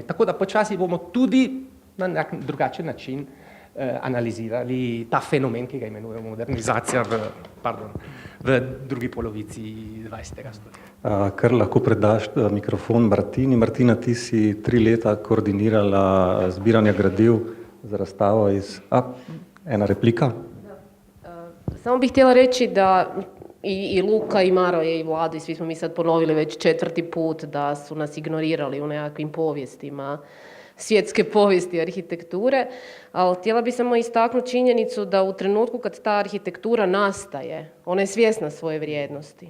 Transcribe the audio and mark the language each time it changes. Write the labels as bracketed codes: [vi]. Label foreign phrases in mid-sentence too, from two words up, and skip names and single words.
[sl] Tako da počasi bomo tudi na nek drugačen način analizirali ta fenomen, ki ga imenujemo modernizacija v drugi polovici 20. stoletja. Kar lahko predaš mikrofon Martini. Martina, ti si 3 leta koordinirala zbiranje gradiv za razstavo iz... ena replika? [hr] Samo bih htjela reći da i Luka i Maroje i Vlado i svi smo mi sad ponovili već 4. put da su nas ignorirali u nekakvim povijestima, svjetske povijesti arhitekture, ali htjela bi samo istaknuti činjenicu da u trenutku kad ta arhitektura nastaje, ona je svjesna svoje vrijednosti.